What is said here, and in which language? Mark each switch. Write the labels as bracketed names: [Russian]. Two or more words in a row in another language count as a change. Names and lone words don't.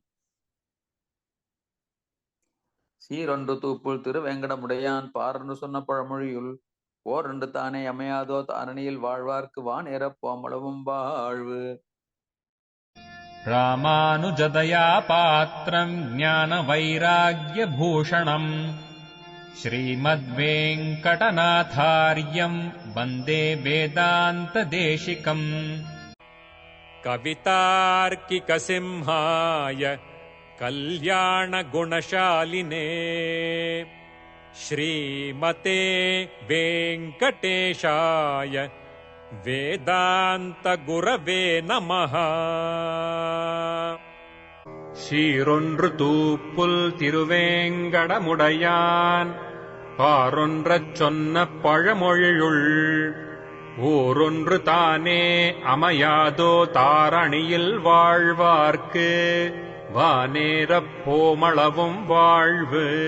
[Tamil] சீரொன்று தூப்புள் திருவேங்கடமுடையான் பாரன்று சொன்ன பழமொழியுள் ஓரென்று தானே அமையாதோ தாரணியில் வாழ்வார்க்கு வானேறப் போமளவும் வாழ்வு. [Sanskrit] रामानुजदया पात्रं ज्ञान वैराग्य भूषणम् श्रीमद्वेङ्कटनाथार्यं वन्दे वेदान्त देशिकम्. कवितार्किकसिंहाय कल्याणगुणशालिने श्रीमते वेङ्कटेशाय वेदान्तगुरवे नमः. [Tamil] சீரொன்று தூப்புல் திருவேங்கடமுடையான் பாரொன்றச் சொன்ன பழமொழியுள் ஊரொன்று தானே அமையாதோ தாரணியில் வாழ்வார்க்கு வானேறப் போமளவும் வாழ்வு.